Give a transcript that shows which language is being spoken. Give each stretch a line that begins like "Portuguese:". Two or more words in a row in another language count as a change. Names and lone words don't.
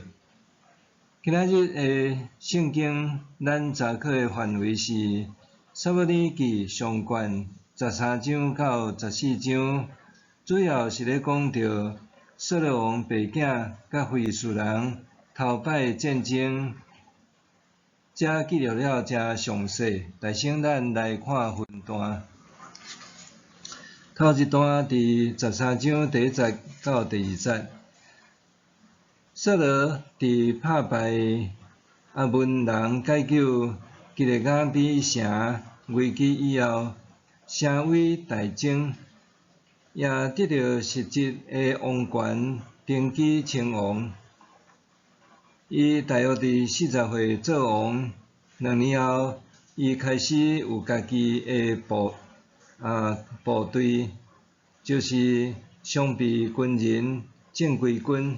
Min Nan Chinese: 今仔日的圣经，咱查考的范围是《撒母耳记》上卷13章到14章，主要是咧讲到扫罗王爸囝甲非利士人头摆战争，遮记录了遮详细，内省咱来看分段。头一段伫13章第1节到第2节，扫罗伫打败亚扪人解救基列雅比城危机以后，成为大征，也得到实质的王权，登基称王。伊大约伫40岁做王，2年后，伊开始有家己的部队，就是常备军人正规军。